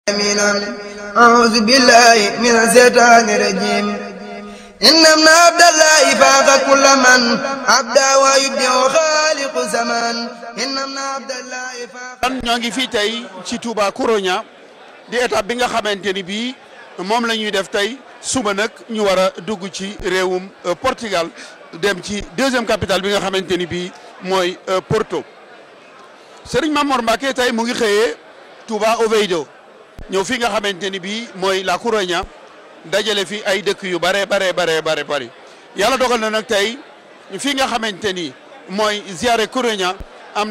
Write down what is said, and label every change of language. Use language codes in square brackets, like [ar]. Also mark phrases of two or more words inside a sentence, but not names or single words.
[ar] أعوذ بالله من الشيطان الرجيم إن ابن عبد الله فاق كل من عبدا ويبدع خالق زمان إن ابن عبد الله فاق. [wo] ñoo ngi fii tey ci Touba Kouroña di étape bi nga xamante ni bii moom la ñuy def tey suba nag ñu war a dugg ci réewum Portugal dem ci [fr] deuxième capitale [wo] bi nga xamante ni bii mooy Porto. Serigne Mamor Mbacké tey mu ngi xëyee Touba Oviedo ñëw fi nga xamante ni bii mooy la Kouroña dajale fi ay dëkk yu bare bari yàlla dogal na nag tey fi nga xamante ni mooy ziare Kouroña am